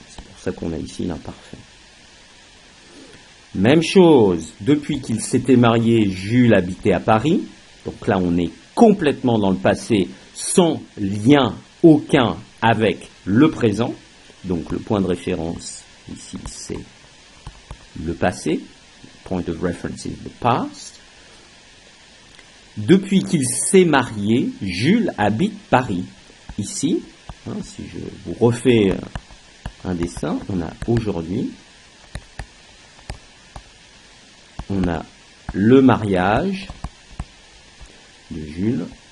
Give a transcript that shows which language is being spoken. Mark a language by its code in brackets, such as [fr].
[fr] C'est pour ça qu'on a ici l'imparfait. Même chose, depuis qu'il s'était marié, Jules habitait à Paris. Donc là, on est complètement dans le passé sans lien aucun avec le présent. Donc le point de référence ici, c'est le passé. [en] Point of reference is the past. [fr] Depuis qu'il s'est marié, Jules habite Paris. Ici, si je vous refais un dessin, on a aujourd'hui, on a le mariage de Jules